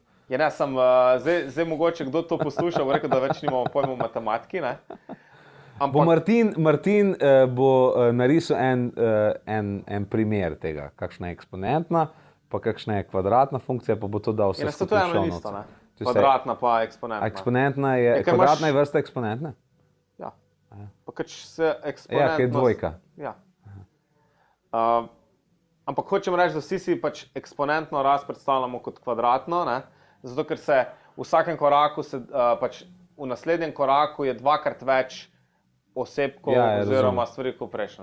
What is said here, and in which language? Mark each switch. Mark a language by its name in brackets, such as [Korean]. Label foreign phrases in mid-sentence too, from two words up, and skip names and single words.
[Slovenian] Ja, ne, zdaj mogoče kdo to posluša, bo rekel, da več nimamo pojma v matematiki, ne. Bo Martin bo narisal en primer tega, kakšna je eksponentna, pa kakšna je kvadratna funkcija, pa bo to dal vse skupaj v [English] show notes. [Slovenian] To je isto, ne? Kvadratna pa eksponentna. Eksponentna je, kvadratna je vrsta eksponentne? Ja. Pa kač se eksponentnost... Ja, kaj je dvojka. Ja. Ampak hočem reči, da vsi si pač eksponentno rast predstavljamo kot kvadratno, ne? Zato, ker se v vsakem koraku, pač v naslednjem koraku je dvakrat več osebkov oziroma stvari, kot prejšnjo.